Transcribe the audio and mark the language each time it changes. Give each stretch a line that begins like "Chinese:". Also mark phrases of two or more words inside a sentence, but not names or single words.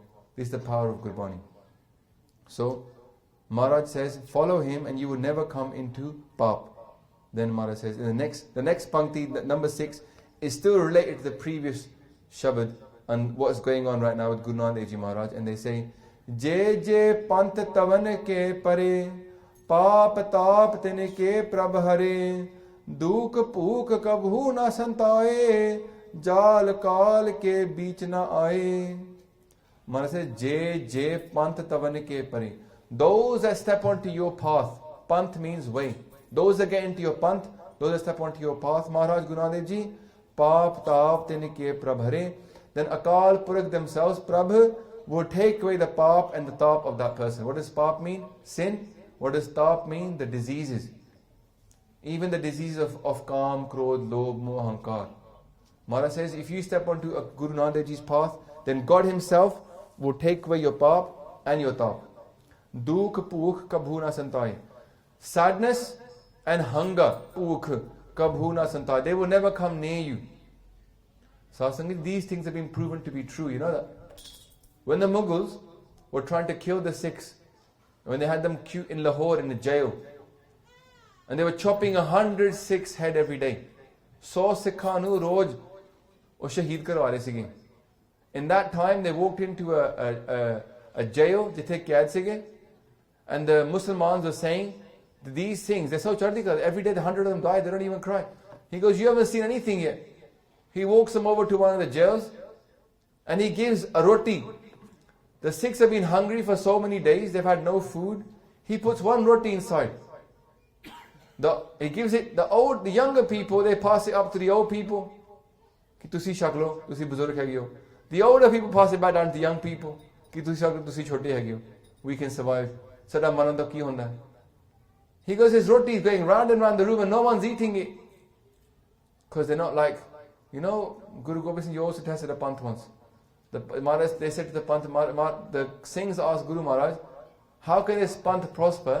English: This is the power of Gurbani. So, Maharaj says, follow him and you will never come into Paap. Then Maharaj says, in the next Pankti, number 6, is still related to the previous Shabad and what's going on right now with Guru Nanak Dev Ji Maharaj. And they say,
Punjabi: ਜੇ ਜੇ ਪੰਥ ਤਵਨ ਕੇ ਪਰੇ, ਪਾਪ ਤਾਪ ਤਿਨ ਕੇ ਪ੍ਰਭ ਹਰੇ, ਦੁਖ ਭੂਖ ਕਬਹੂ ਨ ਸੰਤਾਏ, ਜਾਲ ਕਾਲ ਕੇ ਬੀਚ ਨ ਆਏ.
English: Maharaj says,
Punjabi: ਜੇ ਜੇ ਪੰਥ ਤਵਨ ਕੇ ਪਰੇ.
English: Those that step onto your path, pant means way. Those that get into your pant, those that step onto your path,
Punjabi: Maharaj Guru Nanak Dev Ji, ਪਾਪ ਤਾਪ ਤਿਨ ਕੇ ਪ੍ਰਭ ਹਰੇ.
English: Then Akal Purakh themselves, Prabhu, will take away the paap and the taap of that person. What does paap mean? Sin. What does taap mean? The diseases. Even the diseases of
Punjabi: ਕਾਮ, ਕ੍ਰੋਧ, ਲੋਭ, ਮੋਹ,
English: Ahankar. Maharaj says, if you step onto a Guru Nanak Dev Ji's path, then God himself will take away your paap and your taap.
Punjabi: ਦੁਖ, ਭੂਖ, ਕਬਹੂ ਨ ਸੰਤਾਏ.
English: Sadness and hunger,
Punjabi: ਭੂਖ, ਕਬਹੂ ਨ ਸੰਤਾਏ.
English: They will never come near you. Satsang, these things have been proven to be true. You know that? When the Mughals were trying to kill the Sikhs, when they had them in Lahore in the jail, and they were chopping 100 Sikhs' head every day.
Punjabi: 100 ਸਿੱਖਾਂ ਨੂੰ ਰੋਜ਼ ਉਹ ਸ਼ਹੀਦ ਕਰਵਾ ਰਹੇ ਸੀਗੇ.
English: In that time, they walked into a jail,
Punjabi: ਜਿੱਥੇ ਕੈਦ ਸੀਗੇ,
English: and the Muslimans were saying, these things, they're so
Punjabi: ਚੜ੍ਹਦੀ ਕਲਾ,
English: every day the 100 of them die, they don't even cry. He goes, you haven't seen anything yet. He walks them over to one of the jails and he gives a roti. The Sikhs have been hungry for so many days, they've had no food. He puts one roti inside. He gives it, the younger people, they pass it up to the old people.
Punjabi: ਕਿ ਤੁਸੀਂ ਛਕ ਲਓ, ਤੁਸੀਂ ਬਜ਼ੁਰਗ ਹੈ ਹੋ.
English: The older people pass it back down to the young people.
Punjabi: ਕਿ ਤੁਸੀਂ ਛਕ ਲਓ, ਤੁਸੀਂ ਛੋਟੇ ਹੈ ਹੋ.
English: We can survive.
Punjabi: ਸਾਡਾ ਮਨੰਦਾ ਕੀ ਹੁੰਦਾ.
English: He goes, his roti is going round and round the room and no one's eating it. Because they're not like, you know, Guru Gobind Singh, you also tested a Panth once. They said to the Panth, the Singhs asked Guru Maharaj, how can this Panth prosper?